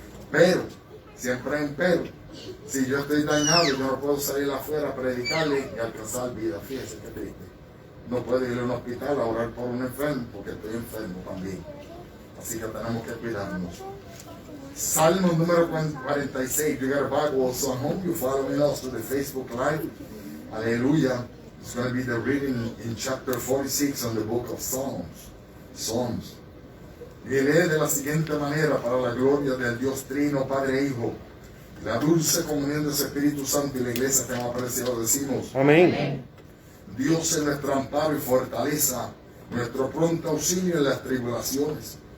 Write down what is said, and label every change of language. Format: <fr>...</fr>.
<es>Pero, siempre hay un pero. Si yo estoy dañado, yo no puedo salir afuera a predicarle y alcanzar vida. Fíjese qué triste. No puedo ir a un hospital a orar por un enfermo, porque estoy enfermo también. Así que tenemos que cuidarnos. Salmo número 46.</es> <en>You got a Bible also at home. You follow me also to the Facebook Live. Hallelujah. It's going to be the reading in chapter 46 on the book of Psalms. Psalms.</en> <es>Y lee de la siguiente manera, para la gloria del Dios Trino, Padre e Hijo, la dulce comunión del Espíritu Santo y la iglesia que hemos apreciado, decimos: Amén. Dios es nuestro amparo y fortaleza, nuestro pronto auxilio en las tribulaciones.</es>